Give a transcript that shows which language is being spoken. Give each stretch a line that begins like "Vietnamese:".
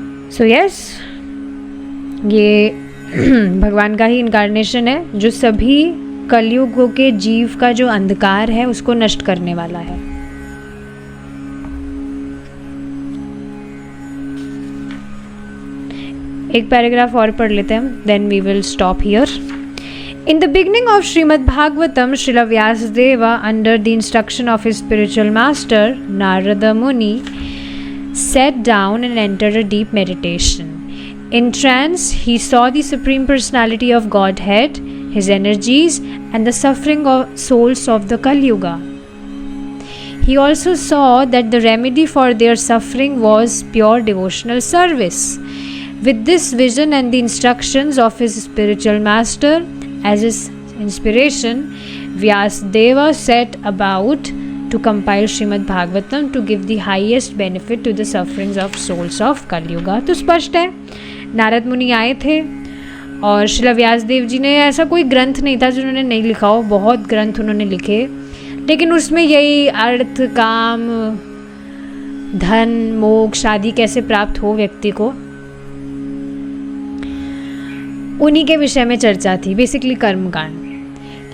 Hindi: So yes, ये भगवान का ही इनकारनेशन है जो सभी कलयुगों के जीव का जो अंधकार है उसको नष्ट करने वाला है। एक पैराग्राफ और पढ़ लेते हैं,
English: Then we will stop here. In the beginning of Srimad Bhagavatam, Srila Vyasadeva, under the instruction of his spiritual master, Narada Muni, sat down and entered a deep meditation. In trance, he saw the Supreme Personality of Godhead, his energies, and the suffering of souls of the Kali Yuga. He also saw that the remedy for their suffering was pure devotional service. With this vision and the instructions of his spiritual master as his inspiration, Vyasadeva set about to compile Srimad Bhagavatam to give the highest benefit to the sufferings of souls of Kali Yuga.
Hindi: तो स्पष्ट है, नारद मुनि आए थे और श्रील व्यासदेव जी ने, ऐसा कोई ग्रंथ नहीं था जिन्होंने नहीं लिखा हो, बहुत ग्रंथ उन्होंने लिखे, लेकिन उसमें यही अर्थ, काम, धन, मोक्ष आदि कैसे प्राप्त हो व्यक्ति को, उन्हीं के विषय में चर्चा थी, बेसिकली कर्मकांड।